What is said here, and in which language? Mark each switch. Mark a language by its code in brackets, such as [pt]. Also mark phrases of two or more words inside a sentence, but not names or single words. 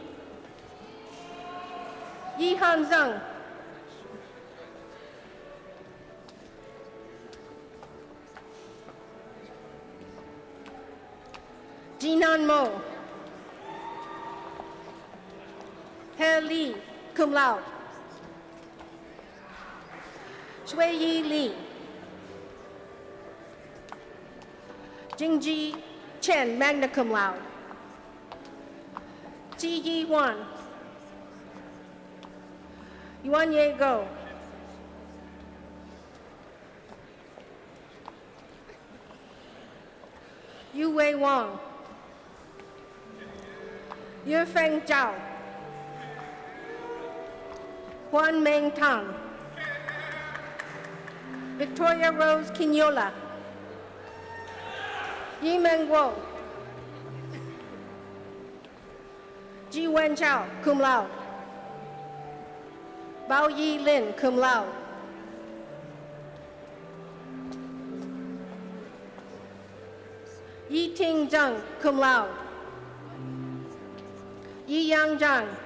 [en] Yi Han Zhang. Jinan Mo. He Li, [la] cum laude. [en] Shui Yi Li. Jingji Chen, [la] magna cum laude. [en] Ji Yi Wan. Yuan Ye Go. Yu Wei Wang. Yu Feng Zhao. Huan Meng Tang. Victoria Rose Quinola. Yi Meng Guo. Ji Wen Chao, [la] cum laude. [en] Bao Yi Lin, [la] cum laude. [en] Yi Ting Zhang, [la] cum laude. [en] Yi Yang Zhang.